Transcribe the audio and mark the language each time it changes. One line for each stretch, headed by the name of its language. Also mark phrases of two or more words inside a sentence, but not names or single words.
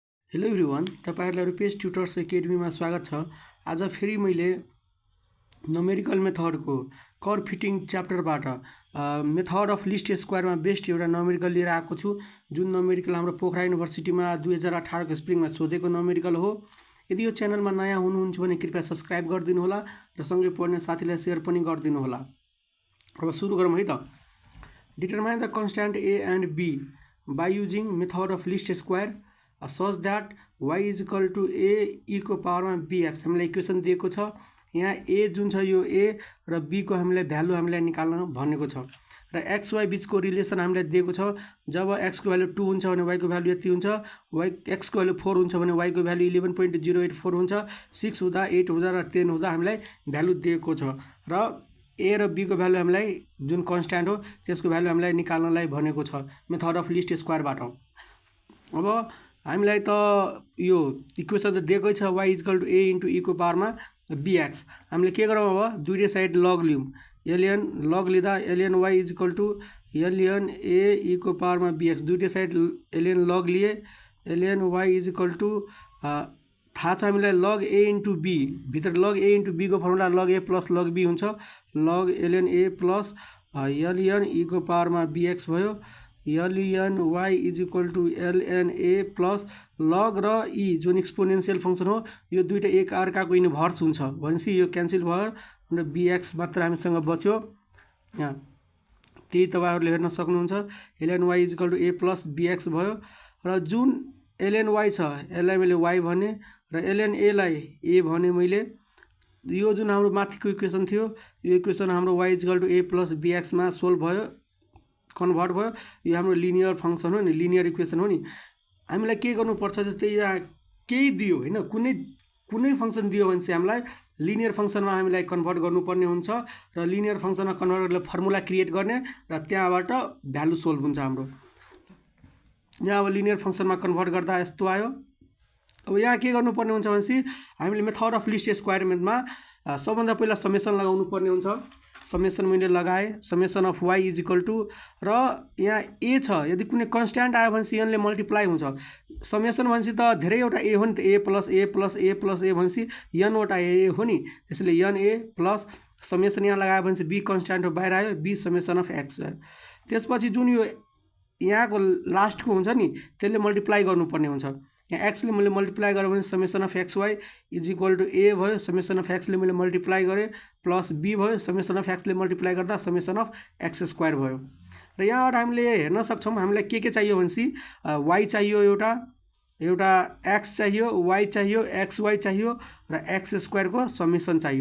English: hello everyone,
Nepali: तपाईहरुलाई रुपेश ट्युटर्स एकेडमीमा स्वागत छ। आज फेरि मैले
English: numerical methodको curve fitting chapterबाट method of least squareमा best
Nepali: एउटा न्युमेरिकल लिएर आएको छु, जुन न्युमेरिकल हाम्रो पोखरा युनिभर्सिटीमा 2018 को स्प्रिङमा सोधेको न्युमेरिकल हो। यदि यो च्यानलमा नयाँ हुनुहुन्छ भने कृपया सब्स्क्राइब गरिदिनु होला र सँगै पढ्ने साथीलाई शेयर पनि गरिदिनु होला। अब सुरु गरौँ है त।
English: determine the constant a and b by using method of least square such that y is equal to a e
Nepali: को पावरमा bx हामीलाई इक्वेसन दिएको छ। यहाँ a जुन छ यो a र b को हामीलाई भ्यालु हामीलाई निकाल्न भनेको छ र x y बीचको रिलेसन हामीलाई दिएको छ। जब x को भ्यालु 2 हुन्छ भने y को भ्यालु यति हुन्छ, x को भ्यालु 4 हुन्छ भने y को भ्यालु 11.084 हुन्छ, 6 हुँदा 8 हुँदा र 10 हुँदा हामीलाई भ्यालु दिएको छ र a र b को भ्यालु हामीलाई जुन कन्स्ट्यान्ट हो त्यसको भ्यालु हामीलाई निकाल्नलाई भनेको छ
English: method of least squareबाट।
Nepali: अब हामीलाई त यो इक्वेसन त दिएकै छ
English: y equal to a into e
Nepali: को पावरमा bx। हामीले के गरौँ अब दुईटै साइड लग लियौँ। ln लग लिँदा
English: ln y is equal to ln a e
Nepali: को पावरमा bx, दुईटै साइड ln लग लिए।
English: ln y is equal to
Nepali: थाहा छ हामीलाई
English: log a into b,
Nepali: भित्र
English: log a into b
Nepali: को फर्मुला
English: log a plus log b
Nepali: हुन्छ।
English: log ln a plus ln e
Nepali: को पावरमा bx भयो।
English: ln y is equal to ln a plus log
Nepali: र ई जुन
English: exponential function
Nepali: हो यो दुईटा एक अर्काको इन्भर्स हुन्छ भनेपछि यो क्यान्सल भयो र bx मात्र हामीसँग बच्यो। यहाँ त्यही तपाईहरुले हेर्न सक्नुहुन्छ
English: ln y is equal to a plus bx
Nepali: भयो र जुन ln y छ यसलाई मैले y भने र ln a लाई a भने मैले। यो जुन हाम्रो माथिको इक्वेसन थियो यो इक्वेसन हाम्रो
English: y is equal to a plus bx
Nepali: मा सोल्भ भयो, कन्भर्ट भयो। यो हाम्रो
English: linear function
Nepali: हो नि,
English: linear equation
Nepali: हो नि। हामीलाई के गर्नुपर्छ जस्तै यहाँ केही दियो हैन, कुनै फंक्सन दियो भने चाहिँ हामीलाई
English: linear functionमा
Nepali: हामीलाई कन्भर्ट गर्नुपर्ने हुन्छ र
English: linear functionमा
Nepali: कन्भर्ट गरेर
English: formula create
Nepali: गर्ने र त्यहाँबाट भ्यालु सोल्भ हुन्छ हाम्रो। यहाँ अब
English: linear functionमा
Nepali: कन्भर्ट गर्दा यस्तो आयो। अब यहाँ के गर्नुपर्ने हुन्छ भनेपछि हामीले
English: method of least squareमा
Nepali: सबभन्दा पहिला समेसन लगाउनु पर्ने हुन्छ। समेसन मैले लगाएँ,
English: summation of y is equal to
Nepali: र यहाँ a छ, यदि कुनै कन्स्ट्यान्ट आयो भनेपछि यनले मल्टिप्लाई हुन्छ। समेसन भनेपछि त धेरैवटा a हो नि त,
English: a plus a plus a plus a
Nepali: भनेपछि n वटा a हो नि, त्यसैले
English: n a plus summation
Nepali: यहाँ लगायो भनेपछि b कन्स्ट्यान्ट हो बाहिर आयो,
English: b summation of x
Nepali: आयो। त्यसपछि जुन यो यहाँको लास्टको हुन्छ नि त्यसले मल्टिप्लाई गर्नुपर्ने हुन्छ। यहाँ x ले मैले मल्टिप्लाई गरेँ भने
English: summation of x y is equal to a
Nepali: भयो,
English: summation of x
Nepali: ले मैले मल्टिप्लाई गरेँ
English: plus b
Nepali: भयो,
English: summation of x
Nepali: ले मल्टिप्लाई गर्दा
English: summation of x square
Nepali: भयो। र यहाँबाट हामीले हेर्न सक्छौँ हामीलाई के चाहियो भनेपछि y चाहियो, एउटा x चाहियो, y चाहियो, xy चाहियो र
English: x squareको summation
Nepali: चाहियो।